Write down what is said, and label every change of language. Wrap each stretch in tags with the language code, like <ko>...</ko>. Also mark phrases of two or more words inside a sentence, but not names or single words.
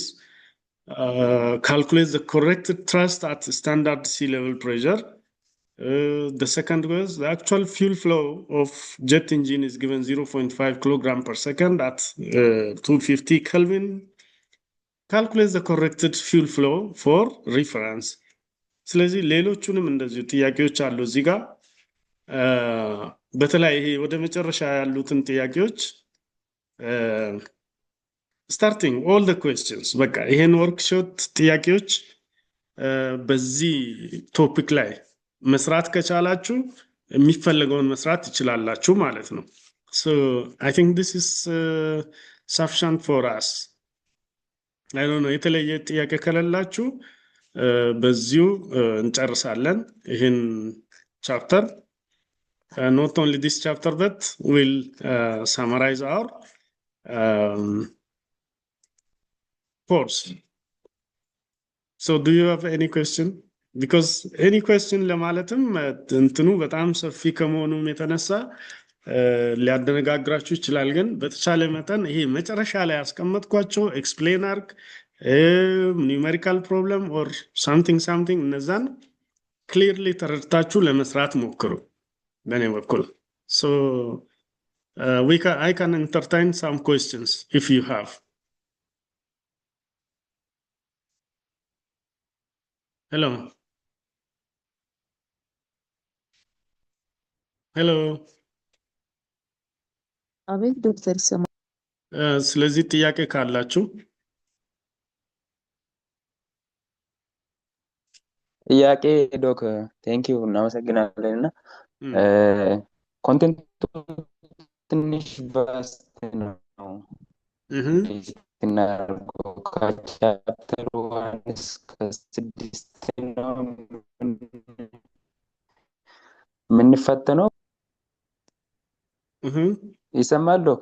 <en>Calculate the corrected thrust at standard sea level pressure. The second was the actual fuel flow of jet engine is given 0.5 kilogram per second at 250 Kelvin. Calculate the corrected fuel flow for reference.</en> <am>ስለዚህ ሌሎቹንም እንደዚሁ ጥያቄዎች አሉ እዚህ ጋር በተለይ ይሄ ወደ መጨረሻ ያሉትን ጥያቄዎች starting</am> <en>all the questions</en> <am>በቃ ይሄን ወርክሾት ጥያቄዎች በዚህ ቶፒክ ላይ መስራት ከቻላችሁ የሚፈልገውን መስራት ትችላላችሁ ማለት ነው</am> <en>so I think this is sufficient for us I don't know</en> <am>የተለየ ጥያቄ ከሌላችሁ በዚሁ እንጨርሳለን ይሄን ቻፕተር</am> <en>not only this chapter but will summarize our course so do you have any question because any question</en> <am>ለማለትም እንትኑ በጣም ሰፊ ከመሆኑም የተነሳ ሊያደነጋግራችሁ ይችላል ግን በተቻለ መጠን ይሄ መጨረሻ ላይ ያስቀመጥኳቸው ኤክስፕሌን አርግ</am> <en>numerical problem or something</en> <am>እነዛን clearly ተረድታችሁ ለመስራት ሞክሩ በእኔ በኩል</am> <en>so I can entertain some questions if you have hello</en> <am>አቤት ዶክተር ይሰማ ስለዚህ ጥያቄ ካላችሁ ጥያቄ ዶክ</am> <en>thank you</en> <am>እናመሰግናለንና ኮንቴንቱ ትንሽ ቫስት ነው እና ከቻፕተር 1 እስከ 6 ነው የምንፈተነው ይሰማል ዶክ</am>